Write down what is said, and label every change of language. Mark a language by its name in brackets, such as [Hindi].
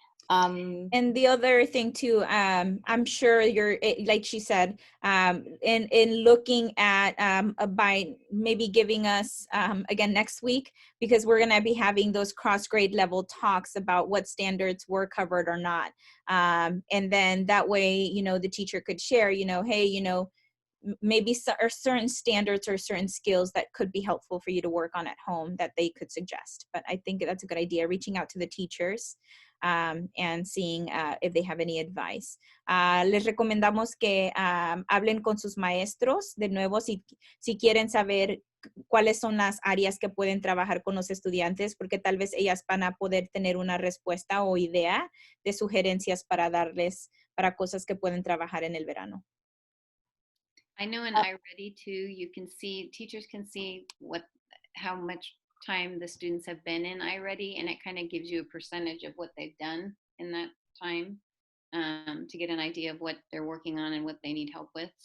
[English] And the other thing too, I'm sure like she said, in looking at by maybe giving us again next week, because we're going to be having those cross grade level talks about what standards were covered or not, and then that way, you know, the teacher could share, you know, hey, you know, maybe or certain standards or certain skills that could be helpful for you to work on at home that they could suggest. But I think that's a good idea, reaching out to the teachers and seeing if they have any advice. [Spanish] Les recomendamos que hablen con sus maestros de nuevo si quieren saber cuáles son las áreas que pueden trabajar con los estudiantes, porque tal vez ellas van a poder tener una respuesta o idea de sugerencias para darles para cosas que pueden trabajar en el verano. [English] I know in iReady too, you can see, teachers can see how much time the students have been in iReady, and it kind of gives you a percentage of what they've done in that time, to get an idea of what they're working on and what they need help with.